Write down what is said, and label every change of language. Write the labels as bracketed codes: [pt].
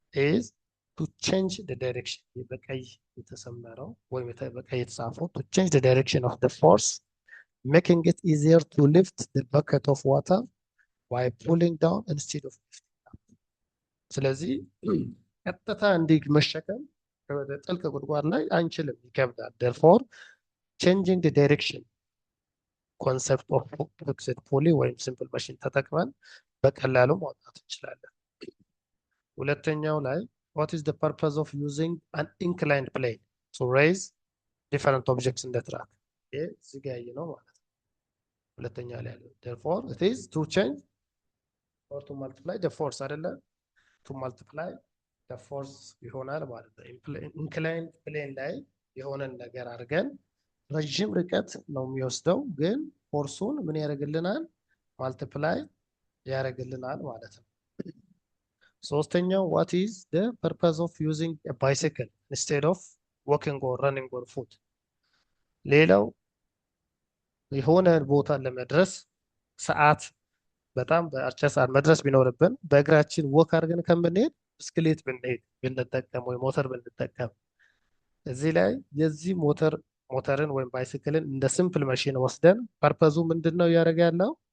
[en] is to change the direction። [am] በቀይ የተሰመረው ወይም በቀይ የተጻፈው [en] to change the direction of the force making it easier to lift the bucket of water by pulling down instead of lifting up። [am] ስለዚህ ቀጥታ እንዲህ መሸከም ወደ ጥልቅ ጉድጓድ ላይ አንችልም፣ ይከብዳል። [en] therefore changing the direction ኮንሰፕት ኦፍ ፊክስድ ፑሊ [am] ወይም ሲምፕል ማሽን ተጠቅመን በቀላሉ ማውጣት እንችላለን። ሁለተኛው ላይ [en] what is the purpose of using an inclined plane to raise different objects in the track? [am] ይሄ እዚህ ጋር ያየነው ማለት ነው። ሁለተኛ ላይ ያለው [en] therefore it is to change or to multiply the force [am] አይደለ? [en] to multiply the force [am] ይሆናል ማለት ነው። inclined plane ላይ የሆነን ነገር አድርገን ረዥም ርቀት ነው የሚወስደው፣ ግን ፎርሱን ምን ያደርግልናል? ማልቲፕላይ ያደርግልናል ማለት ነው። ሶስተኛው [en] what is the purpose of using a bicycle instead of walking or running on foot? [am] ሌላው የሆነ ቦታ ለመድረስ ሰዓት በጣም በአጭር ሰዓት መድረስ ቢኖርብን በእግራችን ወክ አድርገን ከምንሄድ ብስክሌት ብንሄድ ብንጠቀም ወይ ሞተር ብንጠቀም፣ እዚህ ላይ የዚህ ሞተርን ወይም ባይሲክልን እንደ ሲምፕል ማሽን ወስደን ፐርፐዙ ምንድን ነው እያደረገ ያለው?